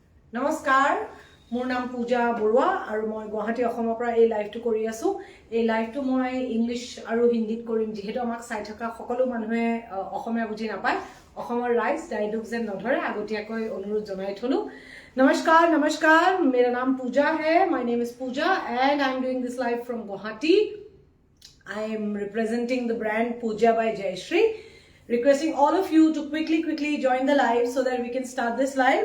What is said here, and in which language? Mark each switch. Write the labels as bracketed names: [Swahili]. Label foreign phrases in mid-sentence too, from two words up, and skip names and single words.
[Assamese] নমস্কাৰ, মোৰ নাম পূজা বৰুৱা আৰু মই গুৱাহাটী অসমৰ পৰা এই লাইভটো কৰি আছো। এই লাইভটো মই ইংলিছ আৰু হিন্দীত কৰিম, যিহেতু আমাক চাই থকা সকলো মানুহে অসমীয়া বুজি নাপায়। অসমৰ ৰাইজ ডাইলগ যেন নধৰে আগতীয়াকৈ অনুৰোধ জনাই থলো। [Hindi] नमस्कार नमस्कार, मेरा नाम पूजा है, [English] My name is Pooja and I am doing this live from Guwahati. I am representing the brand Pooja by Jayashree. Requesting all of you to quickly join the live so that we can start this live.